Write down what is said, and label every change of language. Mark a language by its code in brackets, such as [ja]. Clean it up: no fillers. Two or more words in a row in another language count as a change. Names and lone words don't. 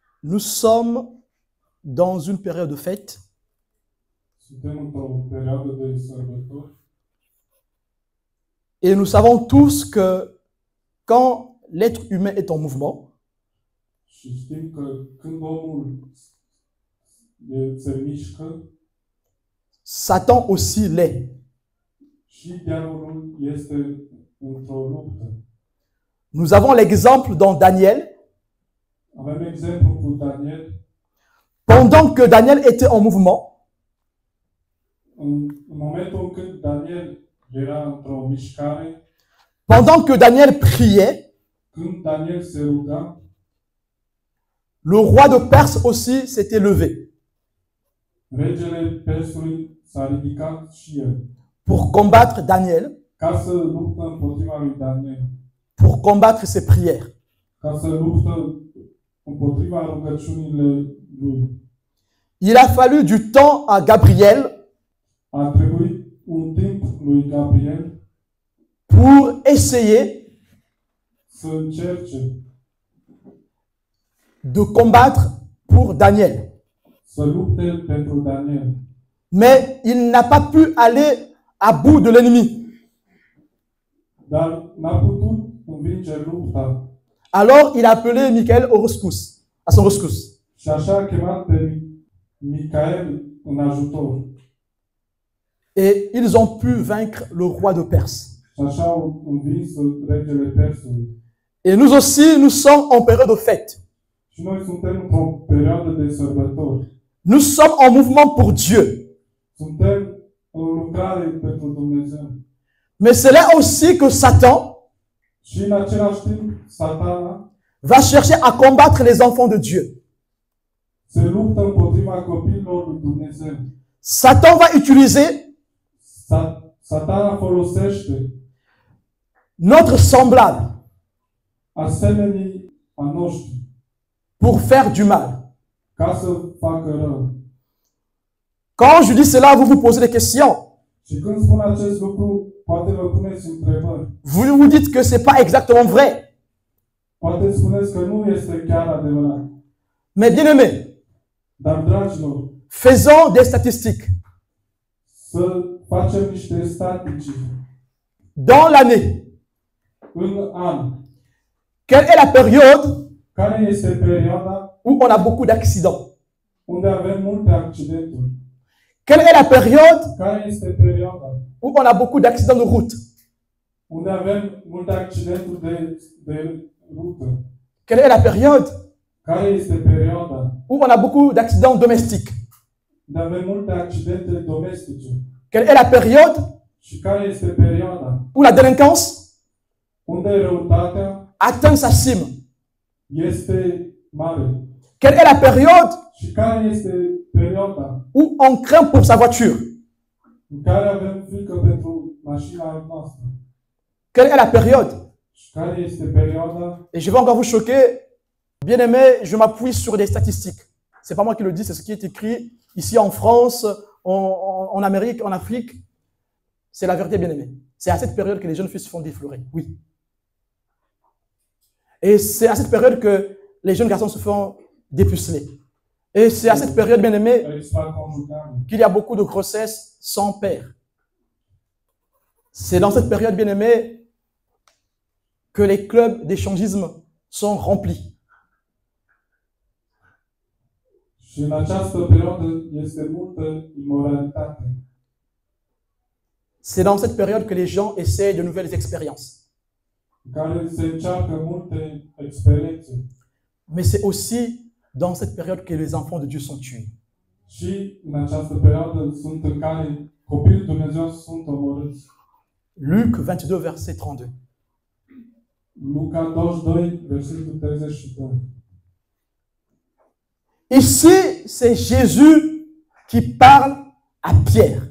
[fr] Nous sommes dans une période de fête. [ro] Suntem într-o perioadă de sărbători [fr] Et nous savons tous que quand l'être humain est en mouvement, [ro] și știm că când omul se mișcă, [fr] Satan aussi l'est. [ro] și diavolul este într-o luptă. [fr] Nous avons l'exemple dans Daniel. [ro] Avem exemplu cu Daniel. [fr] Pendant que Daniel était en mouvement, [ro] În momentul când Daniel era într-o mișcare, [fr] pendant que Daniel priait, [ro] când Daniel se ruga, [fr] le roi de Perse aussi s'était levé [ro] regele Persului s-a ridicat și el [fr] pour combattre Daniel, [ro] ca să luptă împotriva lui Daniel, [fr] pour combattre ses prières. [ro] ca să luptă împotriva rugăciunile lui. [fr] Il a fallu du temps à Gabriel [ro] A trebuit un timp lui Gabriel [fr] pour essayer [ro] să încerce [fr] de combattre pour Daniel. [ro] să lupte pentru Daniel. [fr] Mais il n'a pas pu aller à bout de l'ennemi. [ro] Dar n-a putut învinge lupta. [fr] Alors il a appelé Michael au rescousse, à son rescousse. [ro] Și așa a chemat pe Micael în ajutor. [fr] Et ils ont pu vaincre le roi de Perse. [ro] Și așa au învins regele Persului. [fr] Et nous aussi, nous sommes en période de fête. [ro] Și noi suntem într-o perioadă de sărbători. [fr] Nous sommes en mouvement pour Dieu. [ro] Suntem în lucrare pentru Dumnezeu. [fr] Mais c'est là aussi que Satan [ro] Și în același timp, Satana [fr] va chercher à combattre les enfants de Dieu. [ro] se luptă împotriva copiilor lui Dumnezeu. [fr] Satan va utiliser [ro] Satana folosește [fr] notre semblable [ro] asemenii a noștri [fr] pour faire du mal. [ro] ca să facă rău. [fr] Quand je dis cela, vous vous posez des questions. [ro] Și când spun acest lucru, poate vă puneți întrebări. [fr] Vous vous dites que ce n'est pas exactement vrai. [ro] Poate spuneți că nu este chiar adevărat. [fr] Mais bien aimés, [ro] Dar, dragilor, [fr] faisons des statistiques. [ro] să facem niște statistici. [fr] Dans l'année, [ro] În an, [fr] quelle est la période [ro] care este perioada [fr] où on a beaucoup d'accidents? [ro] unde avem multe accidenturi? [fr] Quelle est la période [ro] Care este perioada [fr] où on a beaucoup d'accidents de route? [ro] unde avem multe accidenturi de rută? [fr] Quelle est la période [ro] Care este perioada [fr] où on a beaucoup d'accidents domestiques? [ro] unde avem multe accidente domestice? [fr] Quelle est la période [ro] Și care este perioada [fr] où la délinquance [ro] unde răutatea [fr] atteint sa cime? [ro] este mare? [fr] Quelle est la période [ro] Și care este perioada [fr] où on craint pour sa voiture? [ro] în care avem frică pentru mașina noastră? [fr] Quelle est la période? [ro] Și care este perioada? [fr] Et je vais encore vous choquer. Bien aimé, je m'appuie sur des statistiques. C'est pas moi qui le dis, c'est ce qui est écrit ici en France, en Amérique, en Afrique. C'est la vérité, bien aimé. C'est à cette période que les jeunes filles se font déflorer. Oui. Et c'est à cette période que les jeunes garçons se font dépuceler. Et c'est à cette période, bien aimé, Extraconjugale. qu'il y a beaucoup de grossesses sans père. C'est dans cette période, bien aimé, que les clubs d'échangisme sont remplis. [ro] Și în această perioadă este multă imoralitate. [fr] C'est dans cette période que les gens essaient de nouvelles expériences. [ro] În care se încearcă multe experiențe. [fr] Mais c'est aussi dans cette période que les enfants de Dieu sont tués. [ro] Și în această perioadă sunt în care copiii lui Dumnezeu sunt omorâți. [fr] Luc 22, verset 32. [ro] Luca 22, versetul 32. [fr] Ici, c'est Jésus qui parle à Pierre.